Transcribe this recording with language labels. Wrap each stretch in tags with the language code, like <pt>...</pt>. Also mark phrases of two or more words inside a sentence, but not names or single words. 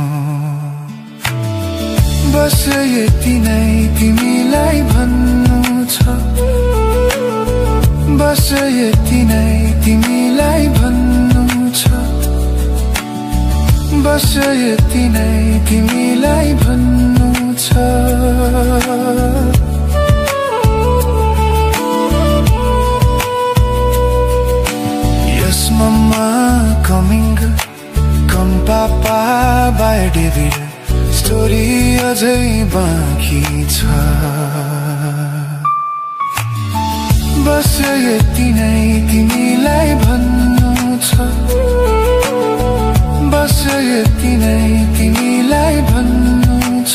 <ne>बस यति नै तिमीलाई भन्नु छ, बस यति नै तिमीलाई भन्नु छ, बस यति नै तिमीलाई भन्नु छ।</ne> <en>Yes mama coming, come papa by David, story</en> <ne>अझै बाँकी छ। बस यति नै तिमीलाई भन्नु छ, बस यति नै तिमीलाई भन्नु छ।</ne>